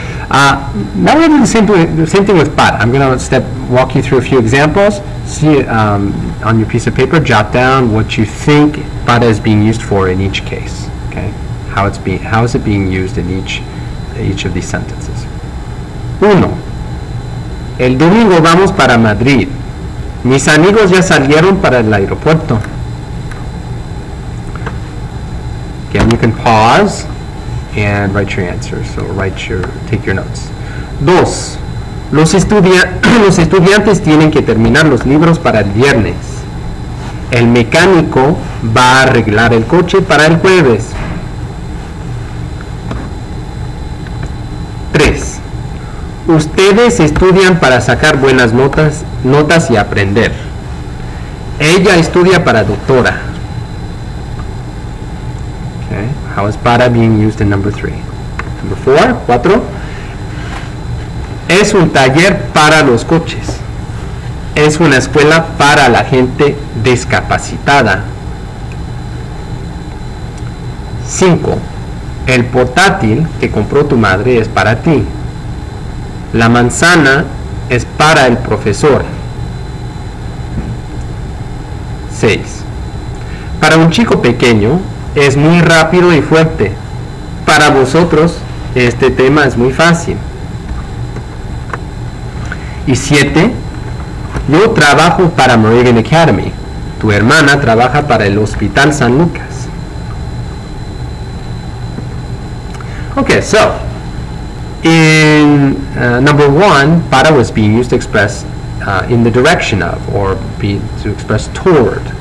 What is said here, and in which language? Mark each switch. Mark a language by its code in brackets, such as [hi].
[en] Now we're going to do the same thing with para. I'm going to walk you through a few examples. See on your piece of paper, jot down what you think para is being used for in each case. Okay, how is it being used in each of these sentences. [es] 1. El domingo vamos para Madrid. Mis amigos ya salieron para el aeropuerto. [en] Again, you can pause and write your answers. So take your notes. 2. [es] Los estudiantes tienen que terminar los libros para el viernes. El mecánico va a arreglar el coche para el jueves. 3. Ustedes estudian para sacar buenas notas y aprender. Ella estudia para doctora. [en] Okay. How is para being used in number 3? Number 4. [es] Es un taller para los coches. Es una escuela para la gente discapacitada. 5. El portátil que compró tu madre es para ti. La manzana es para el profesor. 6. Para un chico pequeño es muy rápido y fuerte. Para vosotros este tema es muy fácil. Y 7. Yo trabajo para Moravian Academy. Tu hermana trabaja para el Hospital San Lucas. [en] Okay, so in number 1, para was being used to express in the direction of, or to express toward.